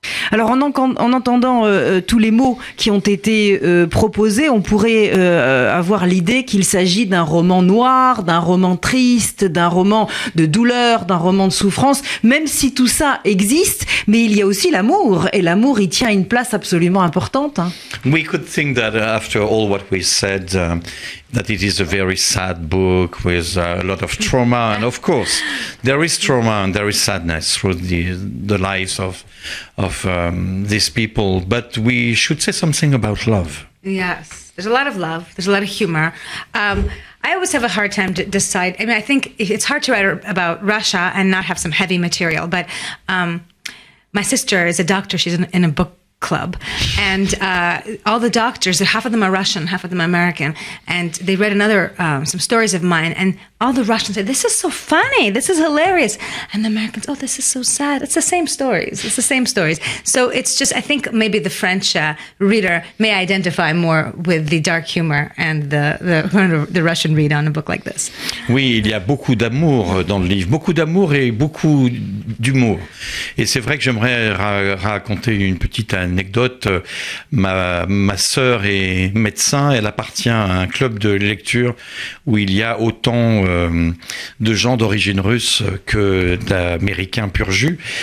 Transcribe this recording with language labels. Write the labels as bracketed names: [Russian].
[French] Alors en entendant tous les mots qui ont été proposés, on pourrait avoir l'idée qu'il s'agit d'un roman noir, d'un roman triste, d'un roman de douleur, d'un roman de souffrance, même si tout ça existe, mais il y a aussi l'amour, et l'amour y tient une place absolument importante. Hein. [English] We could think that after all what we said, that it is a very sad book with a lot of trauma, and of course there is trauma and there is sadness through the lives of these people, but we should say something about love. Yes, there's a lot of love, there's a lot of humor. I always have a hard time to decide. I mean, I think it's hard to write about Russia and not have some heavy material, but my sister is a doctor, she's in a book club, and all the doctors, half of them are Russian, half of them are American, and they read some stories of mine, and all the Russians said, "This is so funny, this is hilarious," and the Americans, "Oh, this is so sad." It's the same stories. So it's just, I think maybe the French reader may identify more with the dark humor and the Russian read on a book like this. [French] Oui, il y a beaucoup d'amour dans le livre, beaucoup d'amour et beaucoup d'humour. Et c'est vrai que j'aimerais raconter une petite anecdote, ma sœur est médecin, elle appartient à un club de lecture où il y a autant de gens d'origine russe que d'Américains pur jus.